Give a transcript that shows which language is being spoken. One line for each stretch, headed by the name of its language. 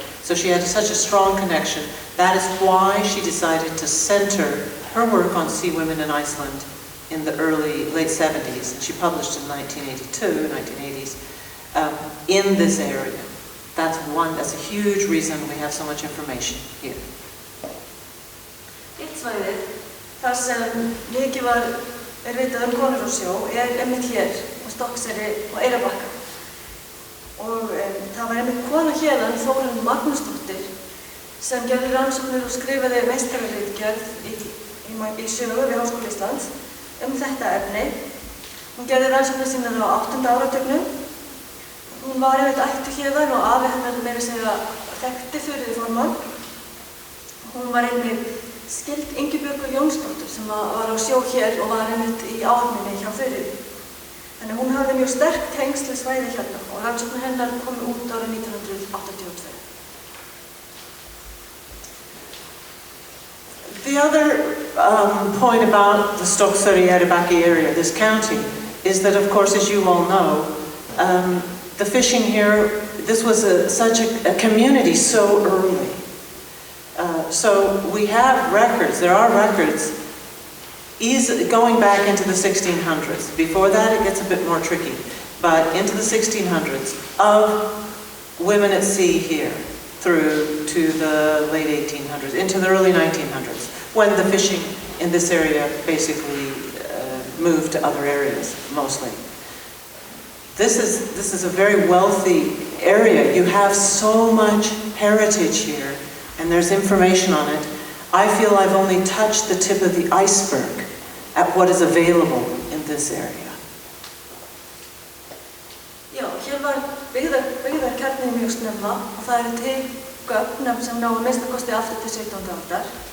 English: So she had such a strong connection. That is why she decided to center her work on sea women in Iceland in the late 70s. And she published in 1982, 1980s, in this area. That's a huge reason we have so much information here.
Icelandic: Eitt svæðið, þar sem mikið vitað konur á sjó, einmitt hér á Stokkseyri og Eyrarbakka. Og það var einmitt kona hérðan, Þórunn Magnúsdóttir, sem gerði rannsóknir og skrifaði meistararitgerð í sögu við Háskóla Íslands þetta efni. Hún gerði rannsóknir sínar á 8. áratugnum. Hún var einmitt ættuð hérðan og afi hennar meira að segja þekkti Þuríði formann. Hún var einmitt skyld Ingibjörgu Jónsdóttur sem var á sjó hér og var einmitt í áhöfninni hjá Þuríði. Þannig hún hafði mjög sterk tengsl við svæðið hérna og rannsóknir hennar komu út árið 1982.
English: The other point about the Stockseri-Erebakki area, this county, is that, of course, as you all know, the fishing here, this was such a community so early. So we have records, there are records, going back into the 1600s. Before that, it gets a bit more tricky, but into the 1600s, of women at sea here, through to the late 1800s, into the early 1900s, when the fishing in this area basically moved to other areas, mostly. This is a very wealthy area. You have so much heritage here, and there's information on it. I feel I've only touched the tip of the iceberg at what is available in this area.
Icelandic: Já, hér var byggðarkjarnið mjög snemma og það eru til gögn sem ná að minnsta kosti aftur til 17. aldar.